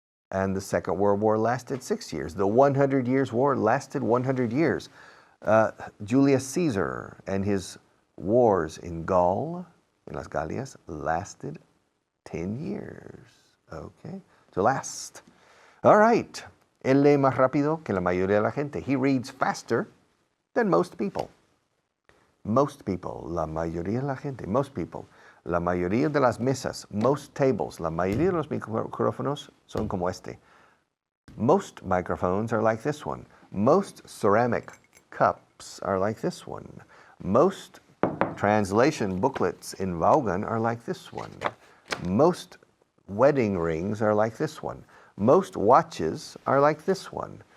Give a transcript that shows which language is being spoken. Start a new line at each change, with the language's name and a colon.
English: And the Second World War lasted 6 years. The 100 Years' War lasted 100 years. Julius Caesar and his wars in Gaul, in las Galias, lasted 10 years. Okay, to last. All right.
Spanish: Él lee más rápido que la mayoría de la gente.
English: He reads faster than most people. Most people,
Spanish: la mayoría de la gente,
English: most people.
Spanish: La mayoría de las mesas,
English: most tables,
Spanish: la mayoría de los micrófonos son como este.
English: Most microphones are like this one. Most ceramic cups are like this one. Most translation booklets in Vaughan are like this one. Most wedding rings are like this one. Most watches are like this one.